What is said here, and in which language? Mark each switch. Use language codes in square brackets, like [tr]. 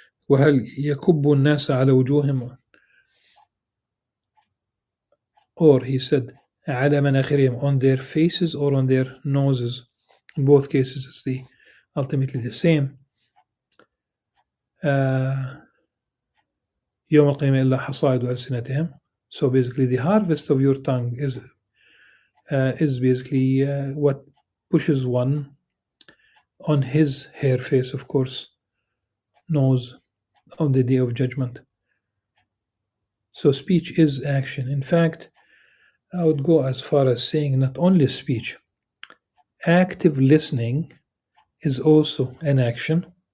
[ar] وهل يكب الناس على وجوههم, [en] or he said [ar] على مناخرهم, [en] on their faces or on their noses. In both cases, it's ultimately the same. [ar] يوم القيامة إلا حصائد ألسنتهم. [en] So basically, the harvest of your tongue is basically what pushes one on his hair face, of course, nose, on the day of judgment. So speech is action. In fact, I would go as far as saying not only speech, active listening is also an action.